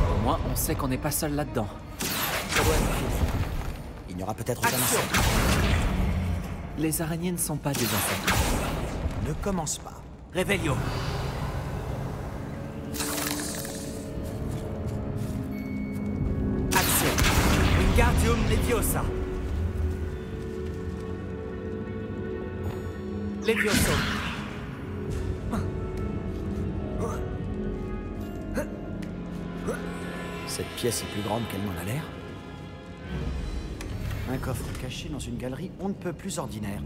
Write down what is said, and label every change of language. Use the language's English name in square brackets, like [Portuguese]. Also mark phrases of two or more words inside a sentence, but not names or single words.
[French] moins, on sait qu'on n'est pas seul là-dedans. Ça doit être fini. Il n'y aura peut-être aucun insecte. Les araignées ne sont pas des insectes. Ne commence pas. Revelio. Action. Wingardium Leviosa. Levioso. Cette pièce est plus grande qu'elle n'en a l'air. Un coffre caché dans une galerie on ne peut plus ordinaire.